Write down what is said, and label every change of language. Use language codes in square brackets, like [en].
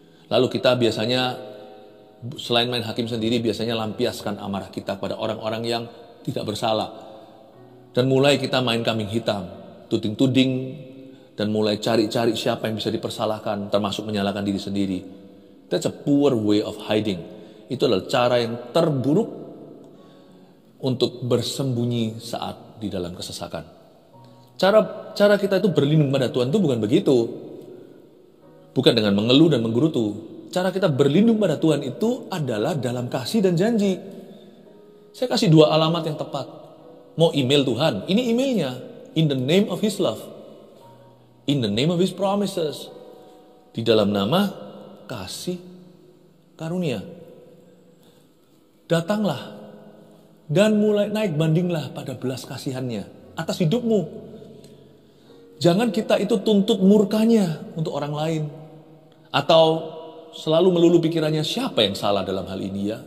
[id] Lalu kita biasanya, selain main hakim sendiri, biasanya lampiaskan amarah kita pada orang-orang yang tidak bersalah. Dan mulai kita main kambing hitam, tuding-tuding, dan mulai cari-cari siapa yang bisa dipersalahkan, termasuk menyalahkan diri sendiri. [en] That's a poor way of hiding. [id] Itu adalah cara yang terburuk untuk bersembunyi saat di dalam kesesakan. Cara kita itu berlindung pada Tuhan itu bukan begitu. Bukan dengan mengeluh dan menggerutu. Cara kita berlindung pada Tuhan itu adalah dalam kasih dan janji. Saya kasih 2 alamat yang tepat. Mau email Tuhan, ini emailnya. [en] In the name of His love. In the name of His promises. [id] Di dalam nama kasih karunia. Datanglah dan mulai naik bandinglah pada belas kasihannya atas hidupmu. Jangan kita itu tuntut murkanya untuk orang lain. Atau selalu melulu pikirannya, siapa yang salah dalam hal ini ya?